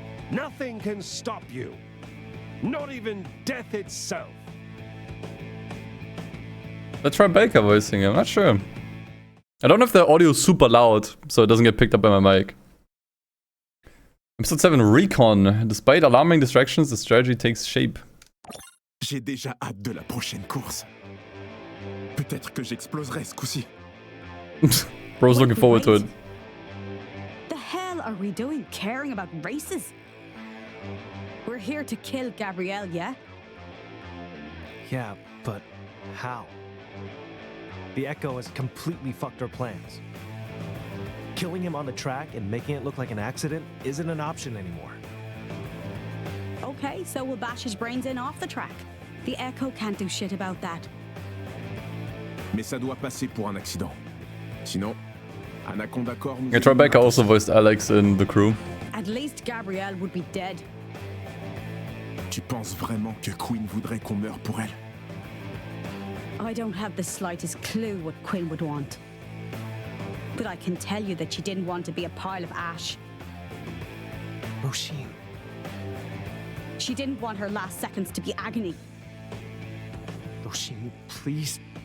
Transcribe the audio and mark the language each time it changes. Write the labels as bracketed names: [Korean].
[English] Nothing can stop you. Not even death itself. Let's try Baker voicing him, I'm not sure. I don't know if the audio is super loud, so it doesn't get picked up by my mic. Episode 7, Recon. Despite alarming distractions, the strategy takes shape. [French] J'ai déjà hâte de la prochaine course. Peut-être que j'exploserai ce coup-ci. [English] Bro's looking forward to it. The hell are we doing caring about races? We're here to kill Gabrielle, yeah? Yeah, but how? The Echo has completely fucked our plans. Killing him on the track and making it look like an accident isn't an option anymore. Okay, so we'll bash his brains in off the track. The Echo can't do shit about that. [French] Mais ça doit passer pour un accident. Sinon, un accord nous... [English] Yeah, Tribeca also voiced Alex in the crew. At least Gabrielle would be dead. [French] Tu penses vraiment que Queen voudrait qu'on meure pour elle? [English] I don't have the slightest clue what Quinn would want. But I can tell you that she didn't want to be a pile of ash. Roshin. She didn't want her last seconds to be agony. Roshin, please